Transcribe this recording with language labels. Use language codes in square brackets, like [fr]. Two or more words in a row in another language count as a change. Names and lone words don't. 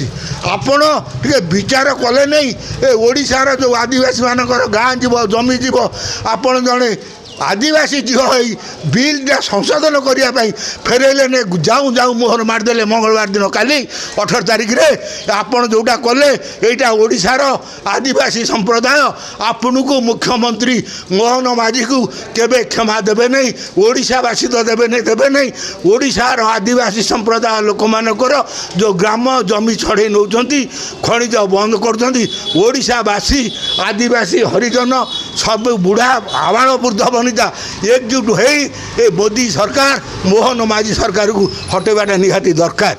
[or] ଆପଣ ଟିକେ ବିଚାର କଲେ ନାହିଁ ଏ ଓଡ଼ିଶାର ଯେଉଁ ଆଦିବାସୀମାନଙ୍କର ଗାଁ ଯିବ ଜମି ଯିବ ଆପଣ ଜଣେ ଆଦିବାସୀ ଝିଅ ହୋଇ ବିଲ୍ଟା ସଂଶୋଧନ କରିବା ପାଇଁ ଫେରାଇଲେ ଯାଉ ମୋହର ମାରିଦେଲେ ମଙ୍ଗଳବାର ଦିନ କାଲି 18 ତାରିଖରେ ଆପଣ ଯେଉଁଟା କଲେ ଏଇଟା ଓଡ଼ିଶାର ଆଦିବାସୀ ସମ୍ପ୍ରଦାୟ ଆପଣଙ୍କୁ ମୁଖ୍ୟମନ୍ତ୍ରୀ ମୋହନ ମାଝୀକୁ କେବେ କ୍ଷମା ଦେବେ ନାହିଁ। ଓଡ଼ିଶାବାସୀ ତ ଦେବେ ନାହିଁ ଓଡ଼ିଶାର ଆଦିବାସୀ ସମ୍ପ୍ରଦାୟ ଲୋକମାନଙ୍କର ଯେଉଁ ଗ୍ରାମ ଜମି ଛଡ଼େଇ ନେଉଛନ୍ତି ଖଣିଜ ବନ୍ଦ କରୁଛନ୍ତି ଓଡ଼ିଶାବାସୀ ଆଦିବାସୀ ହରିଜନ ସବୁ ବୁଢ଼ା ଆବାଳ ବୃଦ୍ଧ ଏକଜୁଟ ହୋ ମୋଦି ସରକାର ମୋହନ ମାଝି ସରକାର କୁ ହଟେବାଟା ନିହାତି ଦରକାର।